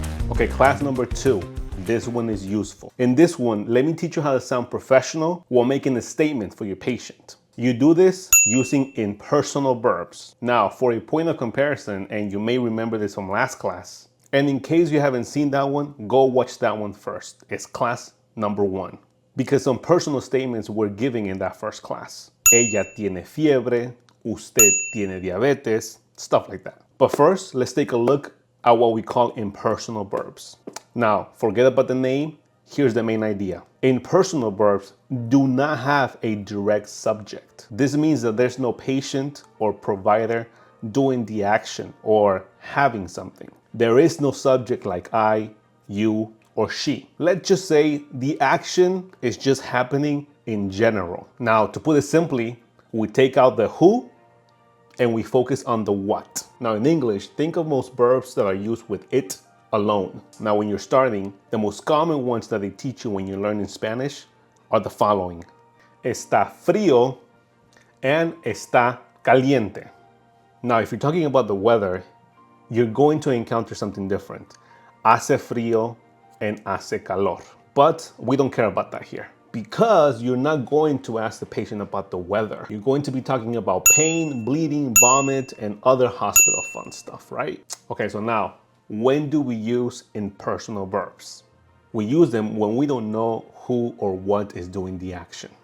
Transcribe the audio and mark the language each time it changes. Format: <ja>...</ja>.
<en>Okay, class number 2. This one is useful. In this one, let me teach you how to sound professional while making a statement for your patient. You do this using impersonal verbs. Now, for a point of comparison, and you may remember this from last class, and in case you haven't seen that one, go watch that one first. It's class number 1. Because some personal statements were given in that first class.</en> <es>Ella tiene fiebre, usted tiene diabetes,</es> <en>stuff like that. But first, let's take a look at what we call impersonal verbs. Now, forget about the name. Here's the main idea. Impersonal verbs do not have a direct subject. This means that there's no patient or provider doing the action or having something. There is no subject like I, you, or she. Let's just say the action is just happening in general. Now, to put it simply, we take out the who and we focus on the what. Now in English, think of most verbs that are used with it alone. Now when you're starting, the most common ones that they teach you when you learn in Spanish are the following.</en> <es>Está frío and está caliente.</es> <en>Now if you're talking about the weather, you're going to encounter something different.</en> <es>Hace frío and hace calor.</es> <en>But we don't care about that here, because you're not going to ask the patient about the weather. You're going to be talking about pain, bleeding, vomit, and other hospital fun stuff, right? Okay, so now, when do we use impersonal verbs? We use them when we don't know who or what is doing the action.</en>